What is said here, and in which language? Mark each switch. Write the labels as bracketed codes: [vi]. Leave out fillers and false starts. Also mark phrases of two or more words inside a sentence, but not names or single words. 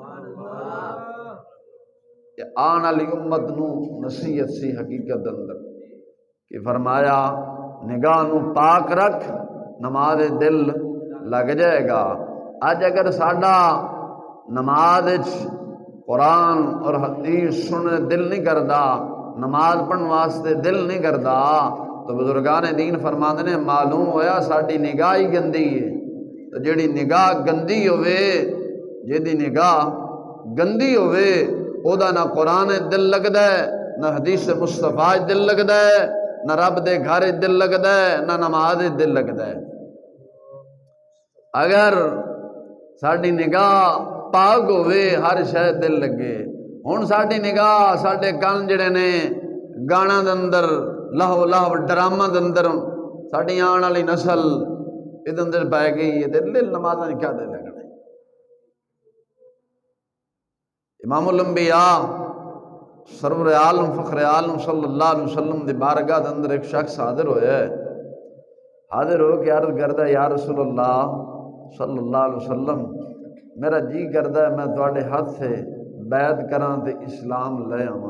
[pa] یہ آن والی امت نو نصیحت سی حقیقت اندر کہ فرمایا نگاہ نو پاک رکھ، نماز دل لگ جائے گا۔ اج اگر ساڈا نماز قرآن اور حدیث سننے دل نہیں کردا، نماز پڑھن واسطے دل نہیں کردا، تو بزرگان دین فرماندے نے معلوم ہویا ساڈی نگاہ ہی گندی ہے۔ تو جیڑی نگاہ گندی ہوئے، جیڑی نگاہ گندی ہوئے، او دا نہ قرآن دل لگدا ہے، نہ حدیث مصطفیٰ دل لگدا ہے، نہ رب دے گھر دل لگدا ہے، نہ نماز دل لگدا ہے۔ اگر ساڈی نگاہ پاک ہوئے ہر شے دل لگے۔ ہن ساڈی نگاہ ساڈے کن جڑے نے گانا دے اندر لہو لہو ڈرامہ دے اندر ساڈی آن والی نسل یہ اندر پی گئی ہے، دل نمازاں کیا دل لگنا۔ امام الانبیاء سرور عالم فخر عالم [ar] صلی اللہ علیہ وسلم [pa] دی بارگاہ دے اندر ایک شخص حاضر ہویا ہے، حاضر ہو کے عرض کردا ہے [ar] یا رسول اللہ صلی اللہ علیہ وسلم [pa] میرا جی کردا ہے میں تواڈے ہاتھ سے بیعت کراں تے اسلام لے آواں۔